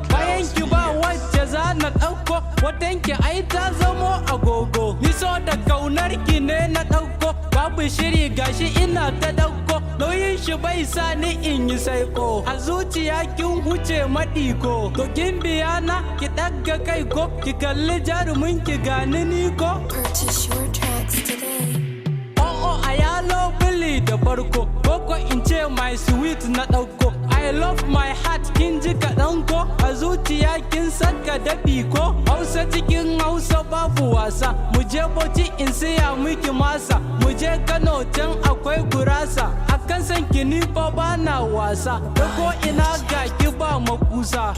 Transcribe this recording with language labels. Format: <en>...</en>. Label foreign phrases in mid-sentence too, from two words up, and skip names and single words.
<ha>Bayan ki ba wacce za na ɗauko. Watan ki ai ta zamo agogo. Ni so da kaunar ki ne na ɗauko. Babu shiri gashi ina ta ɗauko. Nauyin shi bai sa ni in yi saiko. A zuciya kin huce maɗiko. To kin biya na, ki ɗaga kai ko, ki kalli jarumin ki gani ni ko.</ha> <en>Purchase your tracks today.</en> <ha>Oh, oh, a yalo bili da farko, ko ko in ce</ha> <en>my sweet</en> <ha>na ɗauko.</ha> <en>I love my heart,</en> <ha>kin ji kaɗan ko? A zuciya kin saka dafi ko? Hausa cikin Hausa babu wasa, mu je Bauchi in siya miki masa. Mu je Kano, can akwai gurasa. A kan san ki ni fa ba na wasa. Ta ko ina ga ki ba makusa.</ha>